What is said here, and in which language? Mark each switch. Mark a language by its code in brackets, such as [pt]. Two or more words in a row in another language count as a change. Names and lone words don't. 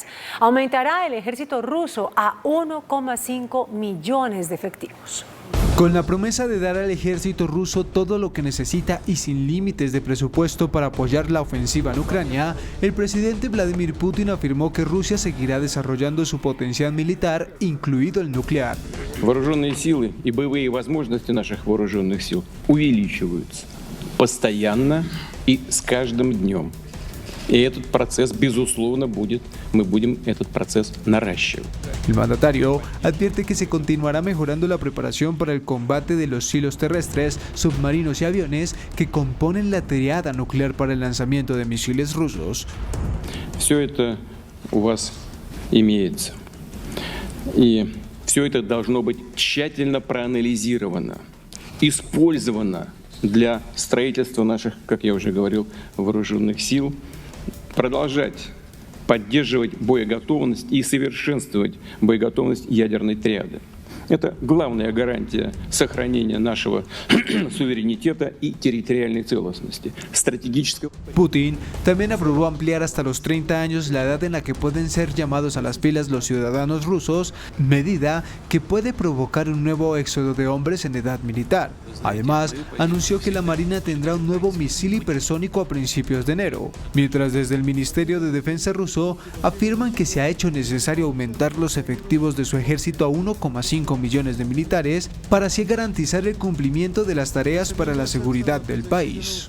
[es] Aumentará el ejército ruso a 1,5 millones de efectivos. Con la promesa de dar al ejército ruso todo lo que necesita y sin límites de presupuesto para apoyar la ofensiva en Ucrania, el presidente Vladimir Putin afirmó que Rusia seguirá desarrollando su potencial militar, incluido el nuclear. [ru] Вооруженные силы и боевые возможности наших вооруженных сил увеличиваются постоянно и с каждым днем. И этот процесс, безусловно, мы будем этот процесс наращивать. [es] El mandatario advierte que se continuará mejorando la preparación para el combate de los silos terrestres, submarinos y aviones que componen la triada nuclear para el lanzamiento de misiles rusos. [ru] Все это у вас имеется. И все это должно быть тщательно проанализировано, использовано для строительства наших, как я уже говорил, вооруженных сил, продолжать поддерживать боеготовность и совершенствовать боеготовность ядерной триады. Это главная гарантия сохранения нашего суверенитета [es] y territorial [ru] целостности, стратегического. [es] Putin también aprobó ampliar hasta los 30 años la edad en la que pueden ser llamados a las filas los ciudadanos rusos, medida que puede provocar un nuevo éxodo de hombres en edad militar. Además, anunció que la Marina tendrá un nuevo misil hipersónico a principios de enero, mientras desde el Ministerio de Defensa ruso afirman que se ha hecho necesario aumentar los efectivos de su ejército a 1,5 millones de militares para así garantizar el cumplimiento de las tareas para la seguridad del país.